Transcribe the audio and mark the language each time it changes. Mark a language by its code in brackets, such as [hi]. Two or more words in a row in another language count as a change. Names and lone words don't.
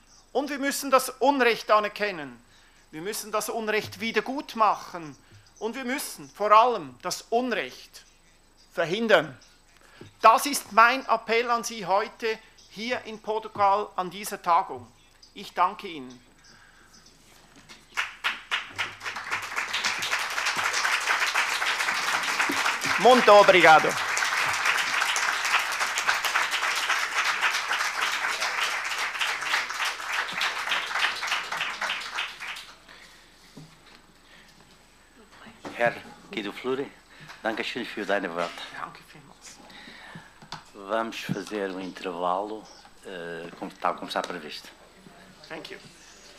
[de] Und wir müssen das Unrecht anerkennen. Wir müssen das Unrecht wiedergutmachen. Und wir müssen vor allem das Unrecht verhindern. Das ist mein Appell an Sie heute hier in Portugal an dieser Tagung. Ich danke Ihnen. [pt] Muito obrigado. [de] Herr Guido Fleury, danke schön für deine Worte. Danke vielmals. [pt] Vamos fazer um intervalo, tal como está previsto. [en] Thank you.